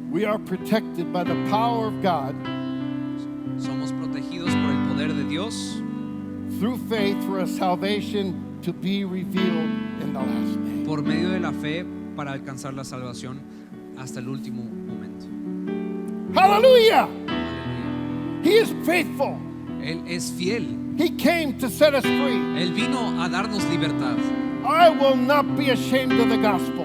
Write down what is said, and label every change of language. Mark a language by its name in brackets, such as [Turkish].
[English] We are protected by the power of God [Spanish] Somos protegidos por el poder de Dios [English] through faith for a salvation to be revealed in the last day. [Spanish] por medio de la fe para alcanzar la salvación hasta el último momento. [English] Hallelujah! [Spanish] Aleluya. [English] He is faithful. [Spanish] Él es fiel. [English] He came to set us free. [Spanish] Él vino a darnos libertad. [English] I will not be ashamed of the gospel.